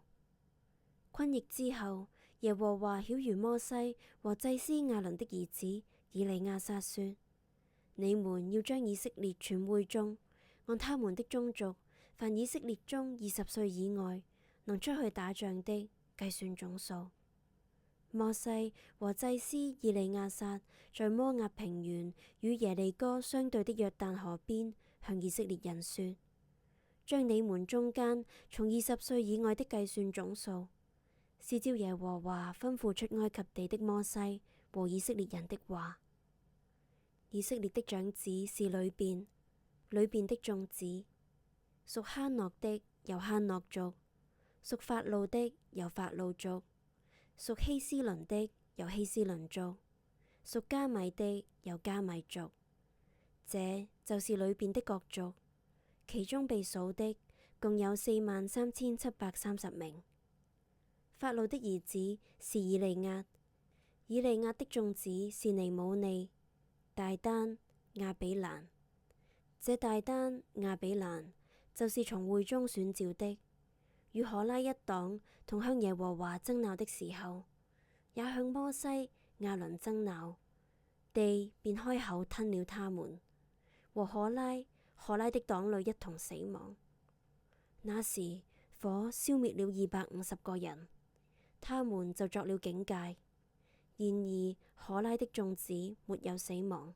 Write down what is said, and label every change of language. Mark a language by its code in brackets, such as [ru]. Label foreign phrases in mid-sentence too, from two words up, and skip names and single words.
[zh] 昆疫之後，耶和華曉諭摩西和祭司亞倫的兒子以利亞撒說：你們要將以色列全會眾按他們的宗族，凡以色列中20歲以外能出去打仗的，計算總數。摩西和祭司以利亞撒在摩押平原與耶利哥相對的約旦河邊，向以色列人說：將你們中間從20歲以外的計算總數，是照耶和華吩咐出埃及地的摩西和以色列人的話。以色列的長子是呂便，呂便的眾子屬哈諾的由哈諾族，屬法路的由法路族，屬希斯倫的由希斯倫族，屬加米的由加米族。這就是呂便的各族，其中被數的共有43730名。法路的兒子是以利押，以利押的眾子是尼姆利、大丹、亞比蘭。這大丹、亞比蘭就是從會中選召的，與可拉一黨同向耶和華爭鬧的時候，也向摩西、亞倫爭鬧，地便開口吞了他們，和可拉的黨侶一同死亡。那時火消滅了250個人，他們就作了警戒。然而可拉的眾子沒有死亡。